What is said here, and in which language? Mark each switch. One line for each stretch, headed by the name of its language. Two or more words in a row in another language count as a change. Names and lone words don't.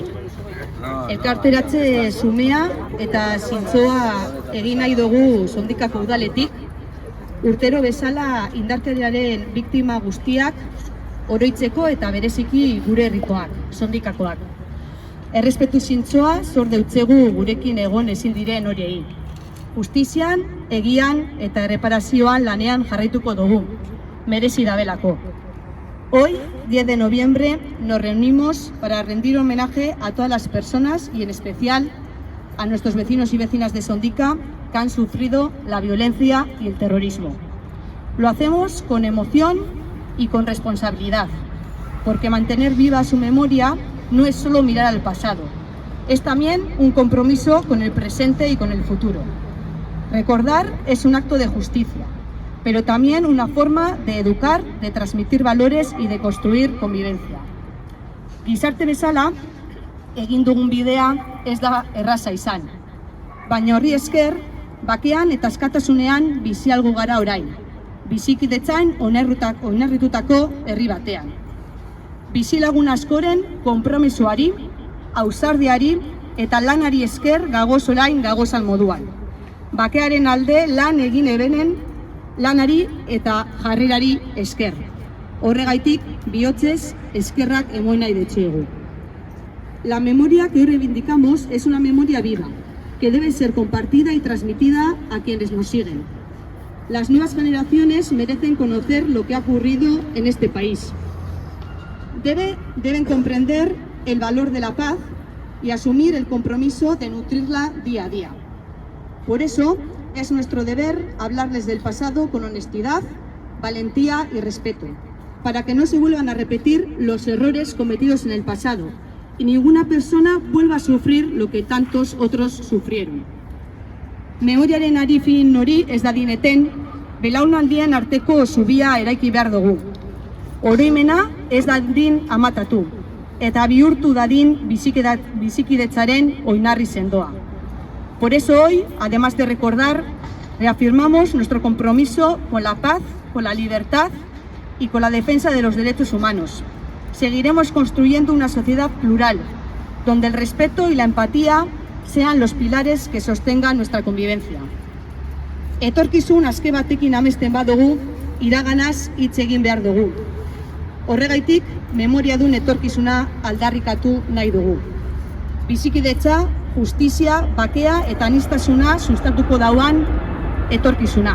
Basque: Elkarteratze xumea eta zintzoa egin nahi dugu Sondikako udaletik, urtero bezala indarkeriaren biktima guztiak oroitzeko eta bereziki gure herrikoak, Sondikakoak. Errespetu zintzoa zor deutzegu gurekin egon ezin diren horiei. Justizian, egian eta erreparazioan lanean jarraituko dugu, merezi dabelako.
Spanish: Hoy, 10 de noviembre, nos reunimos para rendir homenaje a todas las personas y en especial a nuestros vecinos y vecinas de Sondika que han sufrido la violencia y el terrorismo. Lo hacemos con emoción y con responsabilidad, porque mantener viva su memoria no es solo mirar al pasado, es también un compromiso con el presente y con el futuro. Recordar es un acto de justicia, pero también una forma de educar, de transmitir valores y de construir convivencia.
Basque: Gizarte bezala, egin dugun bidea ez da erraza izan, baina horri esker, bakean eta askatasunean bizi algu gara orain, bizikidetzan oinarritutako herri batean. Bizilagun askoren konpromisoari, ausardiari eta lanari esker gagoz orain gagozan moduan. Bakearen alde lan egin ebenen lanari eta jarrerari esker. Horregaitik, bihotzez eskerrak emon nahi detxegu.
Spanish: La memoria que hoy reivindicamos es una memoria viva, que debe ser compartida y transmitida a quienes nos siguen. Las nuevas generaciones merecen conocer lo que ha ocurrido en este país. Deben comprender el valor de la paz y asumir el compromiso de nutrirla día a día. Por eso, es nuestro deber hablarles del pasado con honestidad, valentía y respeto, para que no se vuelvan a repetir los errores cometidos en el pasado y ninguna persona vuelva a sufrir lo que tantos otros sufrieron.
Basque: Memoriaren arifin hori ez dadin eten, belaunaldien arteko zubia eraiki behar dugu. Oroimena ez dadin amatatu, eta bihurtu dadin bizikidetzaren oinarri sendoa.
Spanish: Por eso hoy, además de recordar, reafirmamos nuestro compromiso con la paz, con la libertad y con la defensa de los derechos humanos. Seguiremos construyendo una sociedad plural, donde el respeto y la empatía sean los pilares que sostengan nuestra convivencia.
Basque: Etorkizun aske batekin amesten badugu, iraganaz hitz egin behar dugu. Horregaitik, memoriadun etorkizuna aldarrikatu nahi dugu. Bizikidetza, justizia, bakea eta aniztasuna sustatuko dauan etorkizuna.